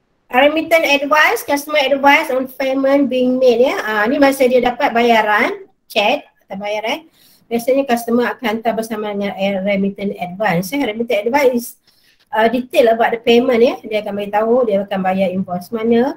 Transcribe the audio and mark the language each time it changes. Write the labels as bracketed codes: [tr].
[en] Remittance advice, customer advice on payment being made ya. [ms] Ini masa dia dapat bayaran, check atau bayaran. Biasanya customer akan hantar bersama dengan remittance advance ya. [en] Remittance advice is detail about the payment ya. [ms] Dia akan beritahu dia akan bayar invoice mana.